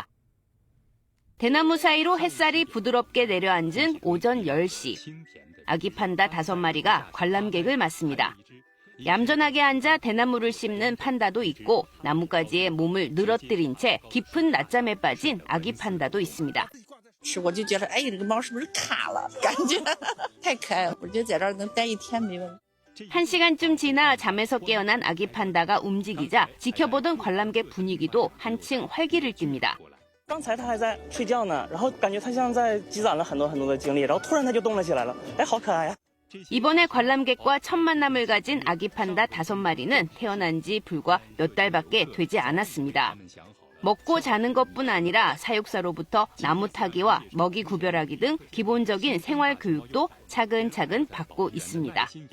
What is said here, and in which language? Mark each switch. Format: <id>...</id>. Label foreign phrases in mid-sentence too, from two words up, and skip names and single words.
<ko>대나무 사이로 햇살이 부드럽게 내려앉은 오전 10시. 아기 판다 5마리가 관람객을 맞습니다. 얌전하게 앉아 대나무를 씹는 판다도 있고 나뭇가지에 몸을 늘어뜨린 채 깊은 낮잠에 빠진 아기 판다도 있습니다.</ko> <zh>我就觉得，哎，这个猫是不是卡了？感觉太可爱了，我觉得在这儿能待一天没问题。</zh> <ko>1시간쯤 지나 잠에서 깨어난 아기 판다가 움직이자 지켜보던 관람객 분위기도 한층 활기를 띱니다.</ko> <zh>刚才它还在睡觉呢，然后感觉它像在积攒了很多的精力，然后突然它就动了起来了，哎，好可爱呀！</zh> <ko>이번에 관람객과 첫 만남을 가진 아기 판다 5마리는 태어난 지 불과 몇 달밖에 되지 않았습니다. 먹고 자는 것뿐 아니라 사육사로부터 나무 타기와 먹이 구별하기 등 기본적인 생활 교육도 차근차근 받고 있습니다.</ko>